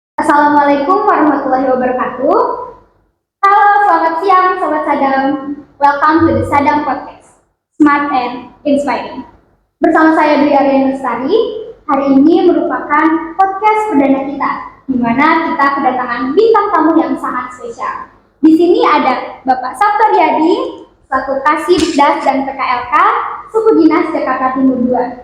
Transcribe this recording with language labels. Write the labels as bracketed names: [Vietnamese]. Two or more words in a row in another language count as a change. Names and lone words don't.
[Arabic] Assalamualaikum warahmatullahi wabarakatuh. [Indonesian] Halo, selamat siang Sobat Sadam. [English] Welcome to the Sadam Podcast, Smart and Inspiring. [Indonesian] Bersama saya Dwi Aryani Lestari, hari ini merupakan podcast perdana kita, di mana kita kedatangan bintang tamu yang sangat spesial. Di sini ada Bapak Sabto Riyadi, selaku Kasih-Dikdas dan PKLK, Suku Dinas Jakarta Timur 2.